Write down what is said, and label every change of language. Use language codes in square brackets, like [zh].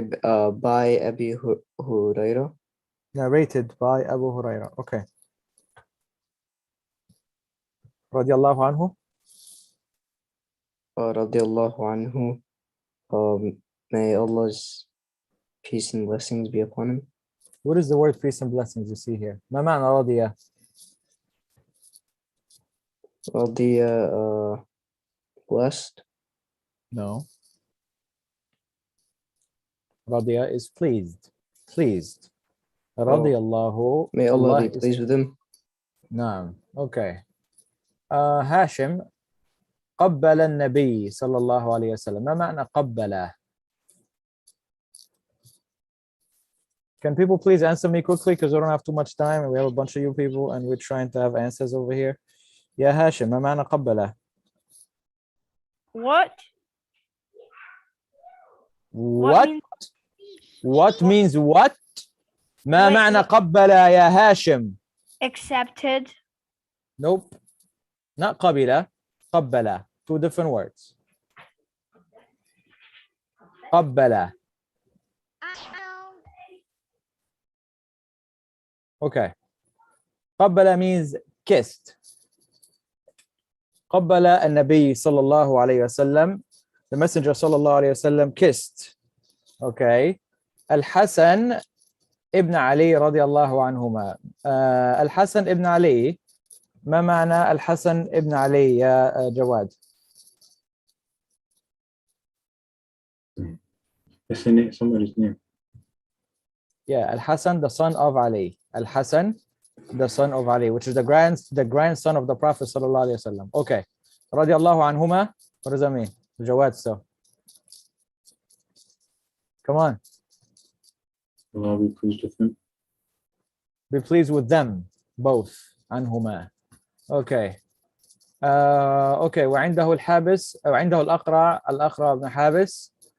[en] By أبي هريرة. Narrated by Abu Huraira. Okay. [ar] رضي الله عنه. رضي الله عنه. [en] May Allah's peace and blessings be upon him. What is the word peace and blessings you see here? [ar] ما معنى رضي؟ [en] رضي blessed. No. رضي is pleased. Pleased. [ar] رضي الله. [en] May Allah Allah be pleased with him. نعم. Okay. [ar] هاشم قبل النبي صلى الله عليه وسلم. ما معنى قبله؟ [en] Can people please answer me quickly because we don't have too much time and we have a bunch of you people and we're trying to have answers over here. [ar] يا هاشم ما معنى قبله؟ [en] What? What? What means what? ما Wait, [ar] معنى [en] what? [ar] قبل يا هاشم؟ [en] Accepted. Nope. Not قبل. قبل. Two different words. [ar] قبل. [en] Okay. قبل means kissed. [ar] قبل النبي صلى الله عليه وسلم. [en] The messenger [ar] صلى الله عليه وسلم kissed. [en] Okay. [ar] الحسن ابن علي رضي الله عنهما. الحسن ابن علي. ما معنى الحسن ابن علي يا جواد؟ [en] Somebody's name. Yeah, Al-Hasan, the son of Ali. Al-Hasan, the son of Ali, which is the grandson of the Prophet sallallahu alaihi wasallam. Okay. Radiallahu anhuma. What does that mean? Jawad, so. Come on. Allah be pleased with him. Be pleased with them, both. Anhuma. Okay. Okay. [ar] وعنده الحابس أو عنده الأقرع بن حابس.